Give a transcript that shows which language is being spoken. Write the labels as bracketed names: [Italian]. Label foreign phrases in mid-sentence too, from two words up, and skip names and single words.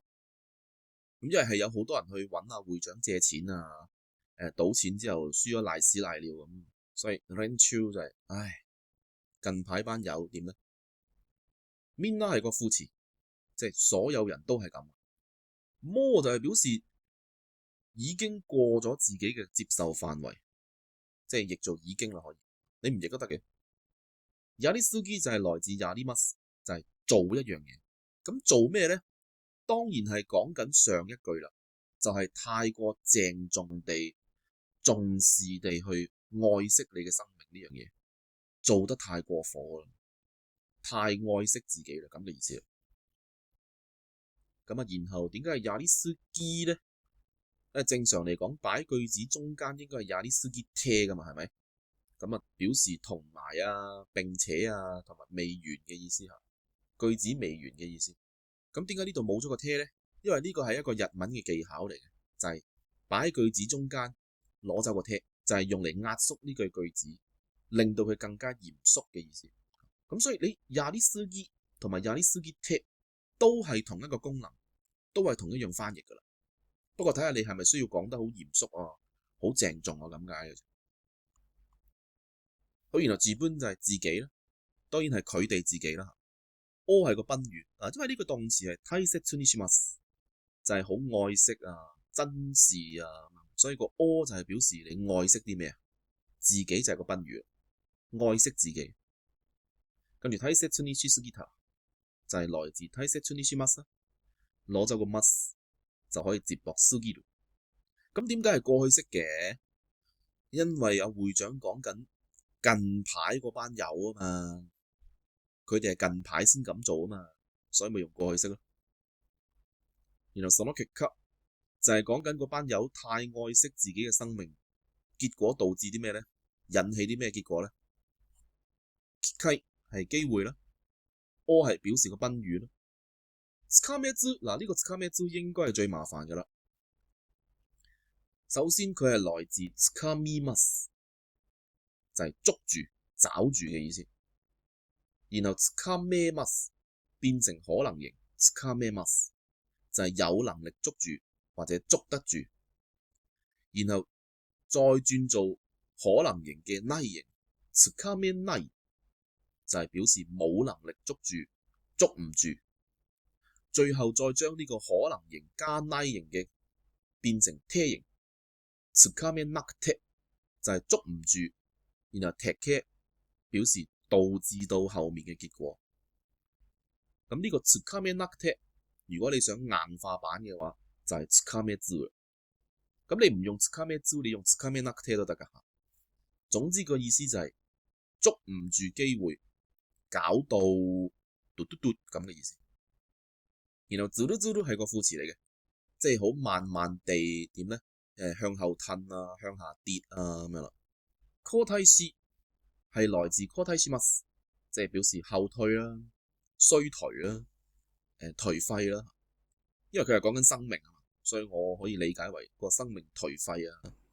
[Cantonese] 咁因為係有好多人去揾阿會長借錢啊，賭錢之後輸咗賴屎賴尿咁，所以連中就係唉，近排班友點咧？みんな係個副詞，即係所有人都係咁。も就係表示已經過咗自己嘅接受範圍，即係譯做已經啦，可以，你唔譯都得嘅。やりすぎ就係來自やります，就係做一樣嘢。咁做咩咧？當然係講緊上一句啦，就係太過鄭重地、重視地去愛惜你嘅生命呢樣嘢，做得太過火啦，太愛惜自己啦，咁嘅意思啦。咁啊，然後點解係やりすぎ咧？正常嚟講，擺句子中間應該係やりすぎて噶嘛，係咪？咁啊，表示同埋啊、並且啊、同埋未完嘅意思嚇，句子未完嘅意思。咁點解呢度冇咗個て咧？因為呢個係一個日文嘅技巧嚟嘅，就係擺喺句子中間攞走個て，就係用嚟壓縮呢句句子，令到佢更加嚴肅嘅意思。咁所以你やりすぎ同埋やりすぎて都係同一個功能，都係同一樣翻譯噶啦。不過睇下你係咪需要講得好嚴肅啊、好鄭重啊咁解嘅。好，然後自本就係自己啦，當然係佢哋自己啦。O 係個賓語啊，因為呢個動詞係 [Japanese] 大切にします， [Cantonese] 就係好愛惜啊、珍視啊，所以個 O 就係表示你愛惜啲咩啊？自己就係個賓語，愛惜自己。跟住 [Japanese] 大切にしすぎた [Cantonese] 就係來自 [Japanese] 大切にします， [Cantonese] 攞走個 must 就可以接駁すぎる。咁點解係過去式嘅？因為阿會長講緊近排嗰班友啊嘛，佢哋係近排先咁做啊嘛，所以咪用過去式咯。然後 [Japanese] その結果 [Cantonese] 就係講緊嗰班友太愛惜自己嘅生命，結果導致啲咩咧？引起啲咩結果咧？機會係機會啦，O 係表示個賓語啦。つかめず嗱，呢個つかめず應該係最麻煩噶啦。首先佢係來自つかみます，就係捉住、抓住嘅意思。然後つかめます變成可能形，つかめます就係有能力捉住或者捉得住。然後再轉做可能形嘅ない形，つかめない就係表示冇能力捉住、捉唔住。最後再將呢個可能形加ない形嘅變成て形，つかめなくて就係捉唔住，然後てけ表示導致到後面嘅結果。咁呢個つかめなくて，如果你想硬化版嘅話，就係つかめず。咁你唔用つかめず，你用つかめなくて都得噶。總之個意思就係捉唔住機會，搞到嘟嘟嘟咁嘅意思。然後ずるずる係個副詞嚟嘅，即係好慢慢地點咧？向後褪啊，向下跌啊咁樣啦。交替し係來自 [Japanese] 交替します， [Cantonese] 即係表示後退啦、衰頹啦、頹廢啦。因為佢係講緊生命啊嘛，所以我可以理解為個生命頹廢啊。